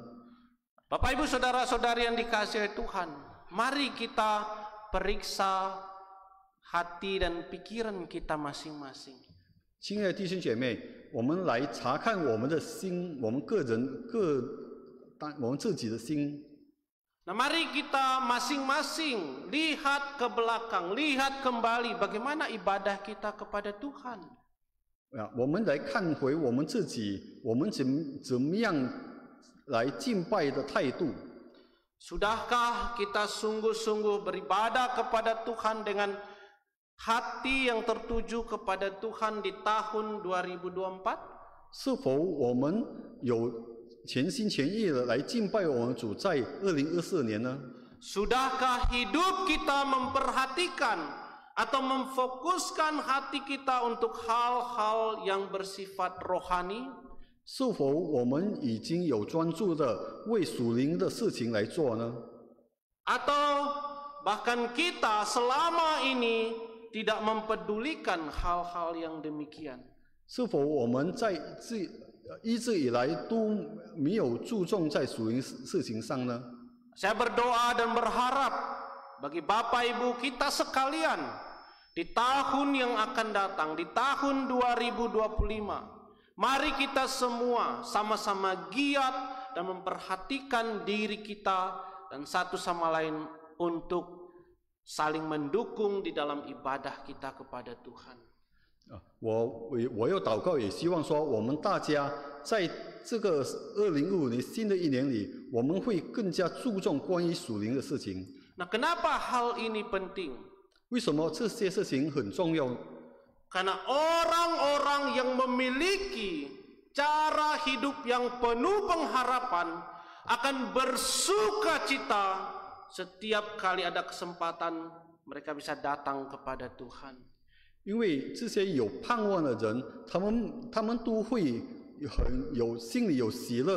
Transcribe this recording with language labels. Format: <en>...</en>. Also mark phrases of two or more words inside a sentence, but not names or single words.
<id>Bapak Ibu saudara-saudari yang dikasihi Tuhan, mari kita periksa hati dan pikiran kita masing-masing.</id> <zh>亲爱的弟兄姐妹，我们来查看我们的心，我们我们自己的心。</zh> <id>Nah, mari kita masing-masing lihat ke belakang, lihat kembali bagaimana ibadah kita kepada Tuhan.</id> <zh>我们来看回我们自己，我们怎么样来敬拜的态度。</zh> <id>Sudahkah kita sungguh-sungguh beribadah kepada Tuhan dengan hati yang tertuju kepada Tuhan di tahun 2024?</id> <zh>是否我们有全心全意的来敬拜我们主在2024年呢？</zh> <id>Sudahkah hidup kita memperhatikan atau memfokuskan hati kita untuk hal-hal yang bersifat rohani?</id> <zh>是否我们已经有专注的为属灵的事情来做呢？</zh> <id>Atau bahkan kita selama ini tidak mempedulikan hal-hal yang demikian?</id> <zh>是否我们一直以来都没有注重在属灵事情上呢？</zh> <id>Saya berdoa dan berharap bagi Bapak Ibu kita sekalian di tahun yang akan datang, di tahun 2025, mari kita semua sama-sama giat dan memperhatikan diri kita dan satu sama lain untuk saling mendukung di dalam ibadah kita kepada Tuhan.</id> <zh>我有祷告，也希望说我们大家在这个2025年新的一年里，我们会更加注重关于属灵的事情。</zh> <id>Nah, kenapa hal ini penting?</id> <zh>为什么这些事情很重要？</zh> <id>Karena orang-orang yang memiliki cara hidup yang penuh pengharapan akan bersukacita setiap kali ada kesempatan mereka bisa datang kepada Tuhan.</id> <zh>因为这些有盼望的人，他们都会心里有喜乐。</zh>